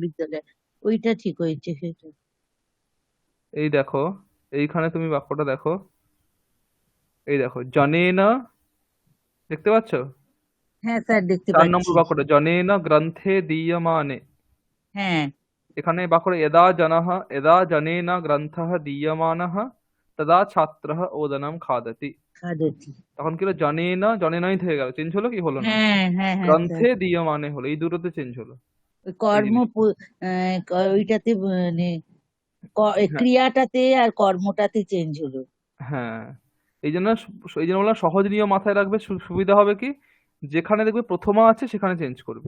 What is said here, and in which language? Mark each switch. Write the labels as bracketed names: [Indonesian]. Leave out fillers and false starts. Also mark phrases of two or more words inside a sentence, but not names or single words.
[Bangla] বিশ্ববিদ্যালয়, ওইটা ঠিক হয়েছে সেটা। এই দেখো, এইখানে তুমি বাক্যটা দেখো, এই দেখো, জনেন, দেখতে পাচ্ছ? হ্যাঁ স্যার, দেখতে 4 নম্বর পাচ্ছি। বাক্যটা, [Sanskrit] জনেন গ্রন্থে দীয়মানে। [Bangla] হ্যাঁ, এখানে বাক্যটা [Sanskrit] यदा जनः, यदा जनेन ग्रन्थः दीयमानः तदा छात्रः ओदनं खादति। খাদতি। [Bangla] তখন কি হলো, জনেনই থেকে গেল, চেঞ্জ হলো কি হলো না? হ্যাঁ হ্যাঁ হ্যাঁ স্যার, [Sanskrit] গ্রন্থে দীয়মানে [Bangla] হলো, এই দুটোতে চেঞ্জ হলো। ওই এই কর্ম জিনিস, ওইটাতে মানে হ্যাঁ ক্রিয়াটাতে আর কর্মটাতে চেঞ্জ হলো। হ্যাঁ। এই জন্য বললাম সহজ নিয়ম মাথায় রাখবে, সুবিধা হবে কি, যেখানে দেখবে প্রথমা আছে সেখানে চেঞ্জ করবে,